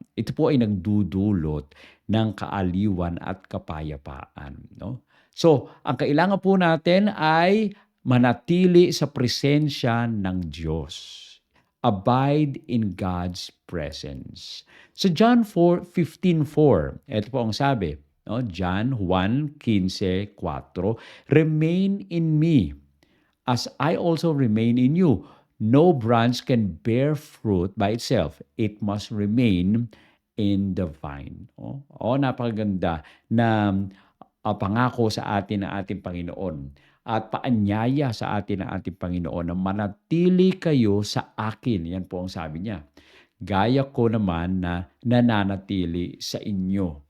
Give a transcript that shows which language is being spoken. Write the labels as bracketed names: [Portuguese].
[Filipino] Ito po ay nagdudulot ng kaaliwan at kapayapaan. No? So, ang kailangan po natin ay manatili sa presensya ng Diyos. Abide in God's presence. Sa John 4:15:4, ito po ang sabi, no? [English] John 1:15:4, "Remain in me, as I also remain in you. No branch can bear fruit by itself. It must remain in the vine." [Filipino] Napakaganda na pangako sa atin ng ating Panginoon at paanyaya sa atin ng ating Panginoon na manatili kayo sa akin. Yan po ang sabi niya. Gaya ko naman na nananatili sa inyo.